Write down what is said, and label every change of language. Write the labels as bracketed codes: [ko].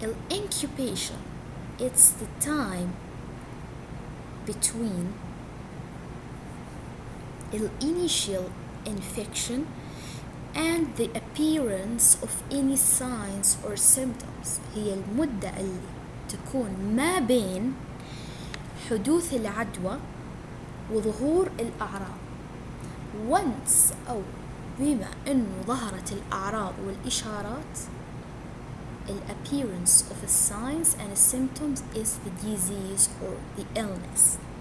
[en] Incubation, it's the time between the initial infection and the appearance of any signs or symptoms. [ar] هي المدة اللي تكون ما بين حدوث العدوى وظهور الأعراض. [en] once [ar] أو بما أنه ظهرت الأعراض والإشارات, [en] appearance of the signs and symptoms is the disease or the illness.